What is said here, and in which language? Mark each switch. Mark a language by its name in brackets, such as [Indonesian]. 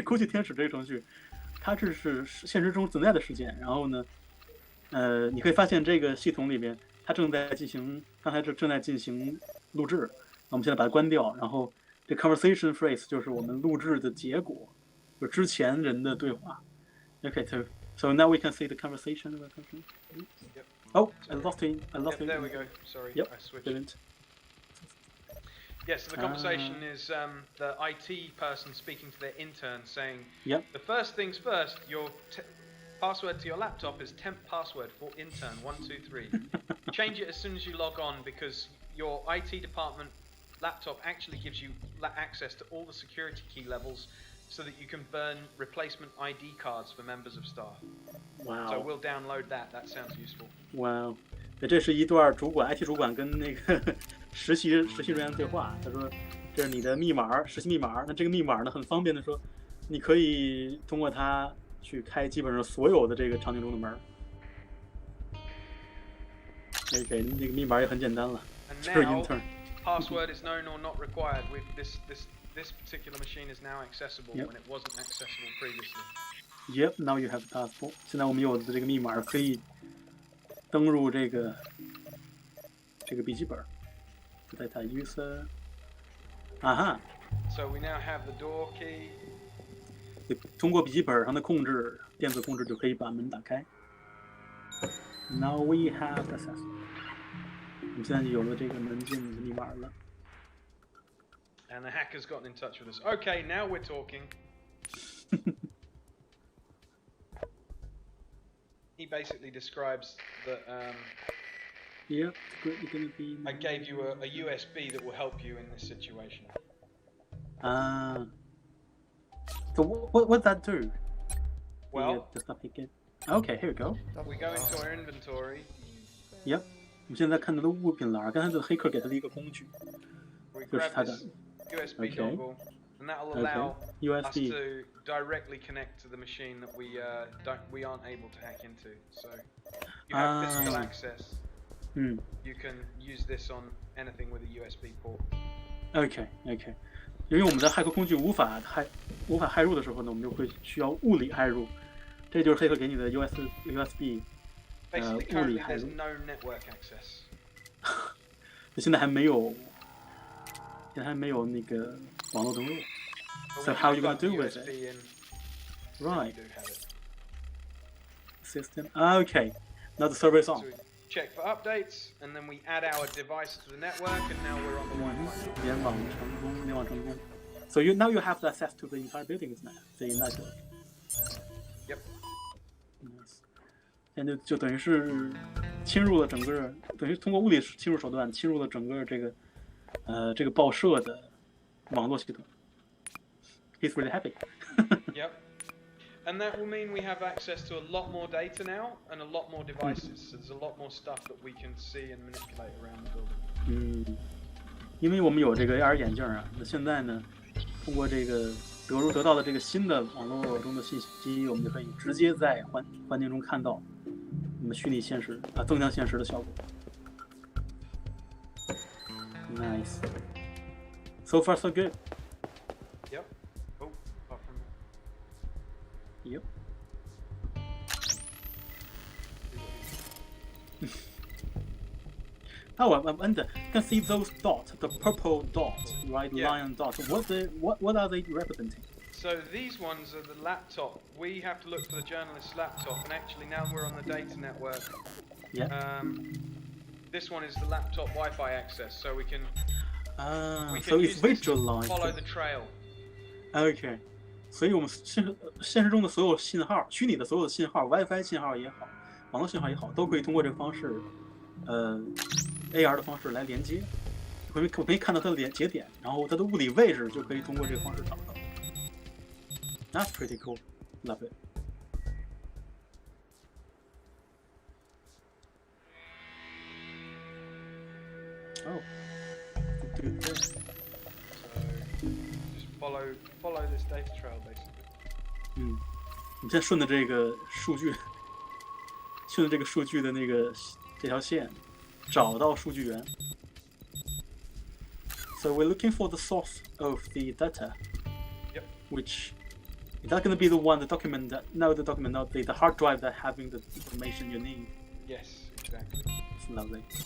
[Chinese] 哭泣天使这个程序，它这是现实中存在的事件。然后呢，你可以发现这个系统里边，它正在进行，刚才正在进行录制。我们现在把它关掉，然后这 [English] conversation phrase [Chinese] 就是我们录制的结果，就之前人的对话。 [English] Okay, so now we can see the conversation. Yep. Oh, I lost it. There we go. Sorry, yep. I switched. Didn't. Yes, so the conversation is the IT person speaking to their intern saying, yep. The first things first, your password to your laptop is temp password for intern 123. Change it as soon as you log on because your IT department laptop actually gives you access to all the security key levels so that you can burn replacement ID cards for members of staff. Wow. So we'll download that. That sounds useful. Wow. [Chinese] 这是一段IT 主管跟那个实习人员对话。他说：“这是你的密码，实习密码。那这个密码呢，很方便的说，你可以通过它去开基本上所有的这个场景中的门。那个密码也很简单了，就是 intern。” [English] Password is known or not required. With this particular machine is now accessible when it wasn't accessible previously. Yep, now you have the passport. [Chinese] 现在我们有的这个密码可以登入这个笔记本。 [English] Data user. Aha. So we now have the door key. [Chinese] 通过笔记本上的控制，电子控制就可以把门打开。 [English] Now we have access. [Chinese] 我们现在就有了这个门禁的密码了。 [English] And the hacker's gotten in touch with us. Okay, now we're talking. He basically describes that Yep, you're gonna be. I gave you a USB that will help you in this situation. So what that do? Well, okay, here we go. We go into our inventory. Yep. [Chinese] 我们现在看到的物品栏，刚才的黑客给他的一个工具，就是他的 [English] USB dongle, and that will allow us to directly connect to the machine that we aren't able to hack into. So you have physical access. You can use this on anything with a USB port. Okay. [Chinese] 因为我们的骇客工具无法骇入的时候呢，我们就会需要物理骇入。这就是黑客给你的 USB。 [English] Basically, currently there's no network access. [Chinese] 现在还没有那个网络登录。 [English] So how are you gonna do with it? Right. System. Okay. Now the server is on. So we check for updates, and then we add our device to the network, and now we're on the Wi-Fi. [Chinese] 联网成功。 [English] So now you have access to the entire building, the network. Yep. Yes. [Chinese] 现在就等于是侵入了整个，等于通过物理侵入手段侵入了整个这个报社的网络系统。 [English] He's really happy. Yep. And that will mean we have access to a lot more data now and a lot more devices. So there's a lot more stuff that we can see and manipulate around the building. [Chinese] 因为我们有这个 AR 眼镜啊，那现在呢，通过这个得到的这个新的网络中的信息，我们就可以直接在环境中看到我们虚拟现实增强现实的效果。 [English] Nice. So far, so good. Yep. Oh, apart from that. Yep. Oh, and you can see those dots, the purple dots, right? Yeah. Lion dots. What are they representing? So these ones are the laptop. We have to look for the journalist's laptop, and actually now we're on the data network. Yeah. This one is the laptop Wi-Fi access, so we can so it's visualized. Follow the trail. Okay. [Chinese] 所以我们现实中的所有信号，虚拟的所有的信号 ，WiFi 信号也好，网络信号也好，都可以通过这个方式，AR 的方式来连接。我们可以看到它的节点，然后它的物理位置就可以通过这个方式找到。 [English] That's pretty cool. Love it. Oh, do this. So just follow this data trail, basically. [Chinese] 你先顺着这个数据，顺着这个数据的这条线，找到数据源。 [English] So we're looking for the source of the data. Yep. Which is that going to be the one, the document, not the hard drive that having the information you need. Yes, exactly. It's lovely.